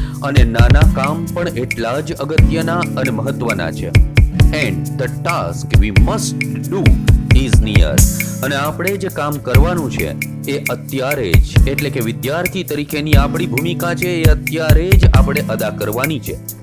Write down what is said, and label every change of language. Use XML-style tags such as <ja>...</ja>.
<gu>અને નાના કામ પણ એટલા જ અગત્યના અને મહત્વના છે.</gu> <en>and the task we must do is near.</en> <gu>અને આપણે જે કામ કરવાનું છે એ અત્યારે જ, એટલે કે વિદ્યાર્થી તરીકેની આપણી ભૂમિકા છે એ અત્યારે જ આપણે અદા કરવાની છે.</gu>